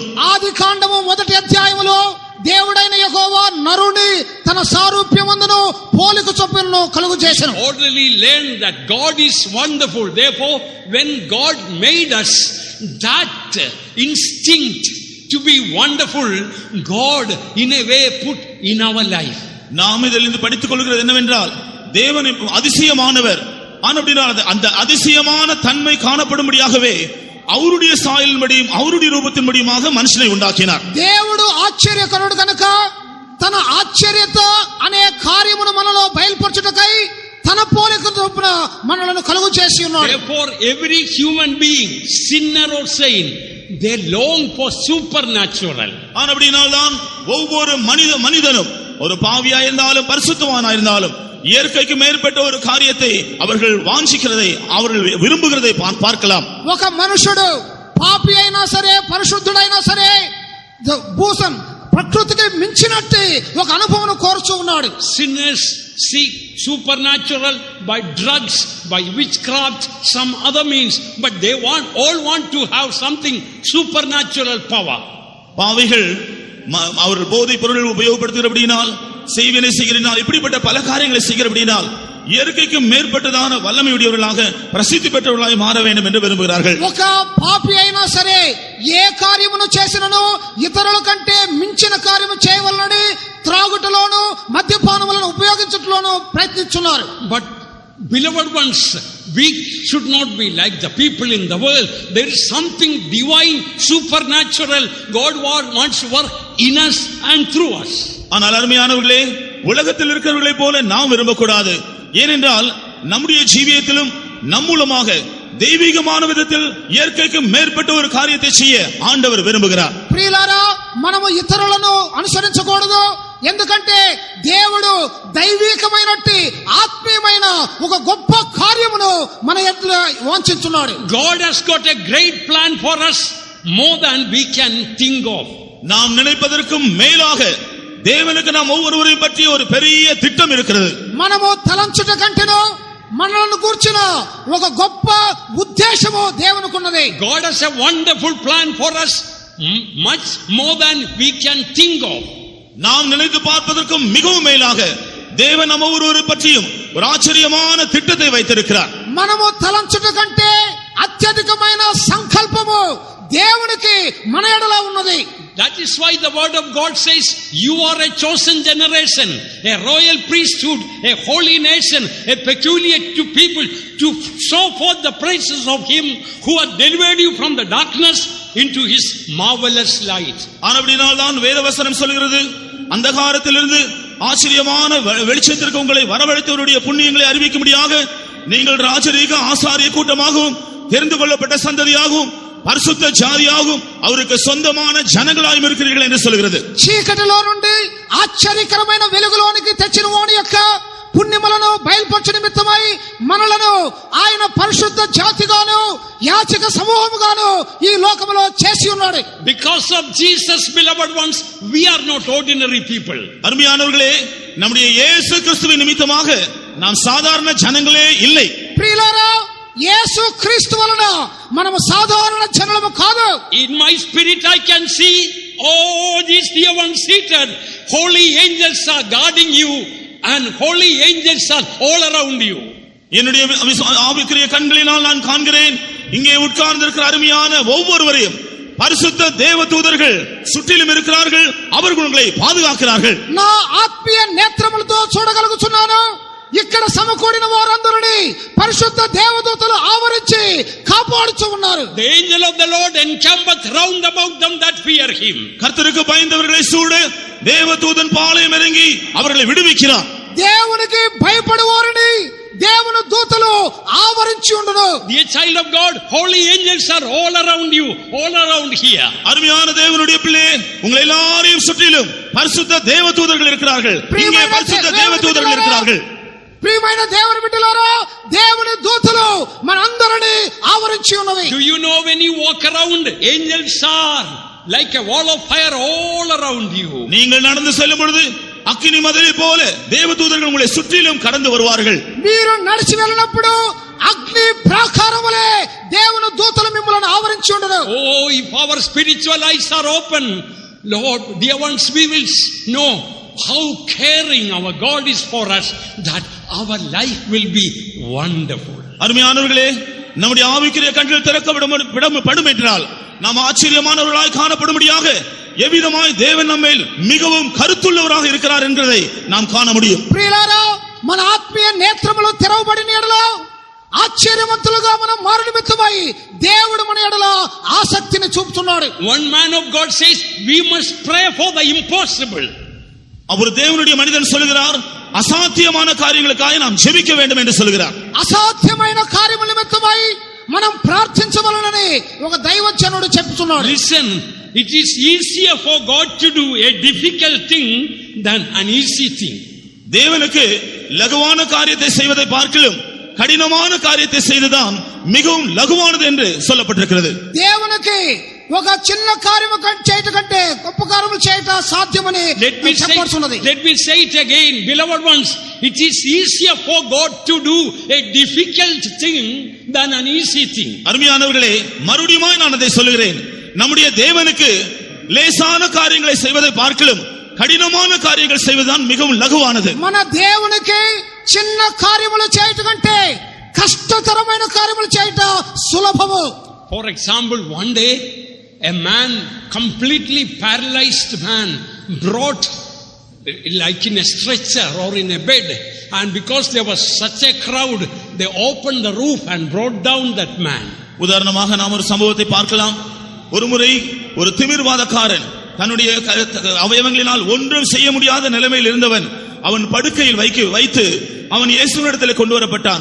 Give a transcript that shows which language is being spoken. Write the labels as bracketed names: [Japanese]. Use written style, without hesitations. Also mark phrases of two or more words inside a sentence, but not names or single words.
[Telugu] ఆదికాండము మొదటి అధ్యాయములో దేవుడైన యెహోవా నరుని తన సారూప్యమందును పోలిక చొప్పున కలుగు చేసెను. [English] Orderly learn that God is wonderful. Therefore, when God made us, that instinct to be wonderful, God in a way put in our life. [Tamil] நாம் இதிலிருந்து படித்துக் கொள்கிறது என்னவென்றால், தேவன் அதிசயமானவர். ஆனால் அந்த அதிசயமான தன்மை காணப்படும்படியாகவே அவருடைய சாயலின்படியும் அவருடைய రూపத்தின்படியுமாக మనిషిని உண்டாக்கினார். [Telugu] దేవుడు ఆశ్చర్యకరుడు కనుక తన ఆశ్చర్యత అనే కార్యమును మనలో బయలుపరచుటకై తన పోలిక చొప్పున మనలను కలుగు చేసి ఉన్నాడు. [English] Therefore, every human being, sinner or saint, they long for supernatural. [Tamil] ஆனபடியால்தான் ஒவ்வொரு மனிதனும் ஒரு பாவியா இருந்தாலும் பரிசுத்தவானா இருந்தாலும் இயற்கைக்கு மேற்பட்ட ஒரு காரியத்தை அவர்கள் வாஞ்சிக்கிறதை, அவர்கள் விரும்புகிறதை பார்க்கலாம். [Telugu] ఒక మనుషుడు పాపి అయినా సరే, పరిశుద్ధుడైనా సరే, భూసం ప్రకృతికి మించినట్టు ఒక అనుభవం కోరుచూ ఉన్నాడు. [English] Sinners seek supernatural by drugs, by witchcraft, some other means, but they all want to have something supernatural power. [Tamil] பாவிகள் அவர்கள் போதைப் பொருள் உபயோகப்படுத்துகிறபடியினால், செய்வினை செய்கிறனால், இப்படிப்பட்ட பல காரியங்களை செய்கிறபடியினால் இயற்கைக்கு மேற்பட்டதான வல்லமையுடையவர்களாக பிரசித்தி பெற்றவர்களாக மாற வேண்டும் என்று விரும்புகிறார்கள். [Telugu] ఒక పాపి అయినా సరే ఏ కార్యమును చేసినను ఇతరుల కంటే మించిన కార్యము చేయవలనని త్రాగుటలోను మద్యపానములను ఉపయోగించుటలోను ప్రయత్నిస్తున్నారు. [English] But beloved ones, we should not be like the people in the world. There is something divine, supernatural. God wants to work in us and through us. [Tamil] ஆனால் அருமையானவர்களே, உலகத்தில் இருக்கிறவர்களை போல நாம் விரும்பக்கூடாது. ஏனென்றால் நம்முடைய ஜீவியத்திலும் நம் மூலமாக தெய்வீகமான விதத்தில் இயற்கைக்கு மேற்பட்ட ஒரு காரியத்தை செய்ய ஆண்டவர் விரும்புகிறார். [Telugu] ప్రియులారా, మనము ఇతరులను అనుసరించకూడదు. ఎందుకంటే దేవుడు దైవికమైనట్టి ఆత్మీయమైన ఒక గొప్ప కార్యమును మన ఎదుట వాంఛిస్తున్నాడు. [English] God has got a great plan for us, more than we can think of. [Tamil] நாம் நினைப்பதற்கும் மேலாக தேவனுக்கு நாம் ஒவ்வொருவரையும் பற்றி ஒரு பெரிய திட்டம் இருக்கிறது. [Telugu] మనము తలంచుట కంటేనో మనల్ని కూర్చున్న ఒక గొప్ప ఉద్దేశము దేవునికి ఉన్నది. [English] God has a wonderful plan for us, much more than we can think of. [Tamil] நாம் நினைத்து பார்ப்பதற்கும் மிகவும் மேலாக தேவன் நம்ம ஒவ்வொருவரை பற்றியும் ஒரு ஆச்சரியமான திட்டத்தை வைத்திருக்கிறார். [Telugu] మనము తలంచుట కంటే అత్యధికమైన సంకల్పము దేవునికి మన ఎడల ఉన్నది. [English] That is why the word of God says, you are a chosen generation, a royal priesthood, a holy nation, a peculiar to people, to show forth the praises of him who has delivered you from the darkness into his marvelous light. [Tamil] ஆனபடியால் தான் வேதவசனம் சொல்கிறது, அந்தகாரத்திலிருந்து ஆச்சரியமான வெளிச்சத்திற்கு உங்களை வரவழைத்தவருடைய புண்ணியங்களை அறிவிக்கும்படியாக நீங்கள் ராஜரீக ஆசாரிய கூட்டமாகவும் தெரிந்து கொள்ளப்பட்ட சந்ததியாகவும் பரிசுத்த ஜாதியாகவும் அவருக்கு சொந்தமான ஜனங்களாயும் இருக்கிறீர்கள் என்று சொல்கிறது. [Telugu] చీకటిలో నుండి ఆశ్చర్యకరమైన వెలుగులోనికి తెచ్చిన వాని యొక్క పుణ్యములను బయలుపరచు నిమిత్తమై మనలను ఆయన పరిశుద్ధ జాతిగాను యాచక సమూహముగాను ఈ లోకములో చేసి ఉన్నాడు. [English] Because of Jesus, beloved ones, we are not ordinary people. [Tamil] அருமையானவர்களே, நம்முடைய இயேசு கிறிஸ்துவின் நிமித்தமாக நாம் சாதாரண ஜனங்களே இல்லை. [Telugu] ప్రియులారా, యేసు క్రీస్తు వలన మనము సాధారణ జనులము కాదు. [English] In my spirit I can see all these dear ones seated. Holy angels are guarding you and holy angels are all around you. [Tamil] என்னுடைய ஆவிக்குரிய கண்களினால் நான் காண்கிறேன், இங்கே உட்கார்ந்திருக்கிற அருமையான ஒவ்வொருவரையும் பரிசுத்த தேவதூதர்கள் சுற்றிலும் இருக்கிறார்கள், அவர்கள் உங்களை பாதுகாக்கிறார்கள். [Telugu] నా ఆత్మీయ నేత్రములతో చూడగలుగుతున్నాను. ఇక్కడ సమకూడిన వారందరినీ పరిశుద్ధ దేవదూతలు ఆవరించి కాపాడుచు ఉన్నారు. [English] The angel of the Lord encampeth round about them that fear him. [Tamil] கர்த்தருக்கு பயந்தவர்களை சூழ தேவதூதன் பாளையம் இறங்கி அவர்களை விடுவிக்கிறார். [Telugu] దేవునికి భయపడేవారిని దేవుని దూతలు ఆవరించి ఉండును. [English] Dear child of God, holy angels are all around you, all around here. [Tamil] அருமையான தேவனுடைய பிள்ளையே, உங்களை எல்லாரையும் சுற்றிலும் பரிசுத்த தேவதூதர்கள் இருக்கிறார்கள். இங்கே பரிசுத்த தேவதூதர்கள் இருக்கிறார்கள். [Telugu] ప్రియమైన దేవుని బిడ్డలారా, దేవుని దూతలు మనందరినీ ఆవరించి ఉన్నవి. [English] Do you know when you walk around, angels are like a wall of fire all around you. [Tamil] நீங்கள் நடந்து செல்லும் பொழுது அக்கினி மதிலை போல தேவதூதர்கள் உங்களை சுற்றிலும் கடந்து வருவார்கள். [Telugu] మీరు నడిచి వెళ్ళినప్పుడు అగ్ని ప్రాకారం వలె దేవుని దూతలు మిమ్మల్ని ఆవరించి ఉండును. [English] Oh, if our spiritual eyes are open, Lord, dear ones, we will know how caring our God is for us, that our life will be wonderful. [Tamil] அருமையானவர்களே, நம்முடைய ஆவிக்குரிய கண்கள் திறக்கப்படும் என்றால் நாம் ஆச்சரியமானவர்களாய் காணப்படும்படியாக எவ்விதமாய் தேவன் நம்மேல் மிகவும் கருத்துள்ளவராக இருக்கிறார் என்பதை நாம் காண முடியும். [Telugu] ప్రియులారా, మన ఆత్మీయ నేత్రములు తెరవబడిన యెడల ఆశ్చర్యవంతులుగా మనం మారు నిమిత్తమై దేవుడు మన యెడల ఆసక్తిని చూపుతున్నాడు. [English] One man of God says we must pray for the impossible. [Tamil] அவர் தேவனுடைய மனிதன் சொல்கிறார், அசாத்தியமான காரியங்களுக்காக நாம் ஜெபிக்க வேண்டும் என்று சொல்கிறார். [Telugu] అసాధ్యమైన కార్యముల నిమిత్తమై మనం ప్రార్థించవలెనని ఒక దైవజనుడు చెప్తున్నాడు. [English] Listen, it is easier for God to do a difficult thing than an easy thing. [Tamil] தேவனுக்கு லகுவான காரியத்தை செய்வதை பார்க்கிலும் கடினமான காரியத்தை செய்துதான் மிகவும் லகுவானது என்று சொல்லப்பட்டிருக்கிறது. [Telugu] దేవునికి ఒక చిన్న కార్యము చేయట కంటే గొప్ప కార్యములు చేయట సాధ్యమని చెప్పబడుతున్నది. [English] Let me say it again, beloved ones, it is easier for God to do a difficult thing than an easy thing. [Tamil] அருமையானவர்களே, மறுபடியும் நான் அதை சொல்லுகிறேன். நம்முடைய தேவனுக்கு லேசான காரியங்களை செய்வதை பார்க்கிலும் கடினமான காரியங்கள் செய்வதுதான் மிகவும் லகுவானது. [Telugu] మన దేవునికి చిన్న కార్యములు చేయట కంటే కష్టతరమైన కార్యములు చేయట సులభము. [English] For example, one day a man, completely paralyzed man, brought like in a stretcher or in a bed, and because there was such a crowd, they opened the roof and brought down that man. [Tamil] உதாரணமாக நாம் ஒரு சம்பவத்தை பார்க்கலாம். ஒருமுறை ஒரு திமிர்வாதக்காரன் தன்னுடைய அவயவங்களினால் ஒன்றும் செய்ய முடியாத நிலைமையில் இருந்தவன் அவன் படுக்கையில் வைத்து அவன் இயேசுவினிடத்தில் கொண்டு வரப்பட்டான்.